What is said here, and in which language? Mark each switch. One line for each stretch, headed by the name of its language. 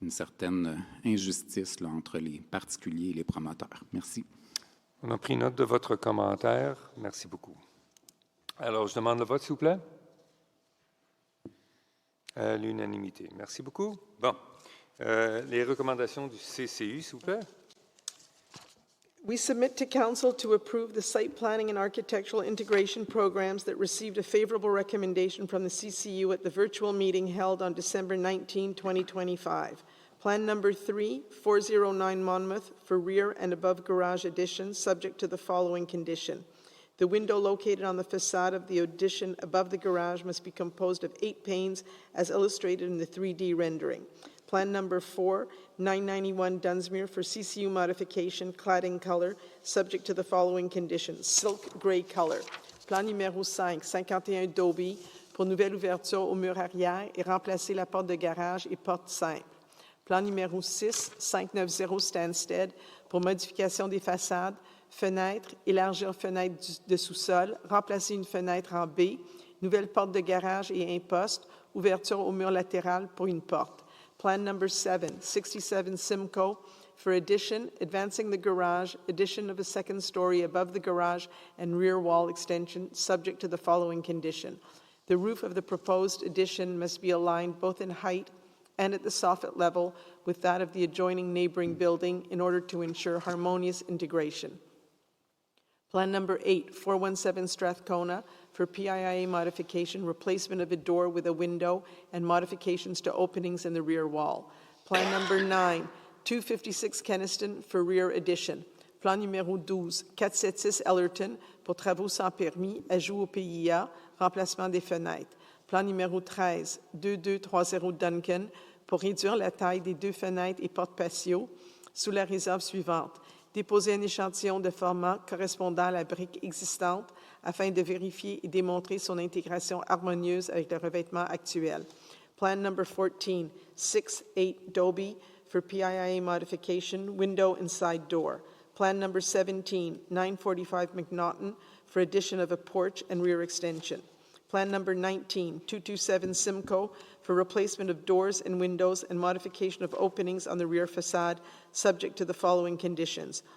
French: une certaine injustice là, entre les particuliers et les promoteurs. Merci. On a pris note de votre commentaire. Merci beaucoup. Alors, je demande le vote, s'il vous plaît. À l'unanimité. Merci beaucoup. Bon. Les recommandations du CCU, s'il vous plaît.
English: We submit to Council to approve the site planning and architectural integration programs that received a favorable recommendation from the CCU at the virtual meeting held on December 19, 2025. Plan number 3, 409 Monmouth for rear and above garage addition, subject to the following condition. The window located on the facade of the addition above the garage must be composed of 8 panes as illustrated in the 3D rendering. Plan number 4, 991 Dunsmuir for CCU modification, cladding color, subject to the following conditions. Silk gray color.
French: Plan numéro 5, 51 Dobie pour nouvelle ouverture au mur arrière et remplacer la porte de garage et porte simple. Plan numéro 6, 590 Stansted pour modification des façades, fenêtres, élargir fenêtre de sous-sol, remplacer une fenêtre en B, nouvelle porte de garage et un poste, ouverture au mur latéral pour une porte.
English: Plan number 7, 67 Simcoe for addition, advancing the garage, addition of a second story above the garage and rear wall extension, subject to the following condition. The roof of the proposed addition must be aligned both in height and at the soffit level with that of the adjoining neighboring building in order to ensure harmonious integration. Plan number 8, 417 Strathcona for PIIA modification, replacement of a door with a window and modifications to openings in the rear wall. Plan number 9, 256 Kenniston for rear addition.
French: Plan numéro 12, 476 Ellerton pour travaux sans permis, ajout au PIA, remplacement des fenêtres. Plan numéro 13, 2230 Duncan pour réduire la taille des 2 fenêtres et portes patio sous la réserve suivante. Déposer un échantillon de format correspondant à la brique existante afin de vérifier et démontrer son intégration harmonieuse avec le revêtement actuel.
English: Plan number 14, 68 Dobie for PIIA modification, window and side door. Plan number 17, 945 McNaughton for addition of a porch and rear extension. Plan number 19, 227 Simcoe for replacement of doors and windows and modification of openings on the rear facade, subject to the following conditions.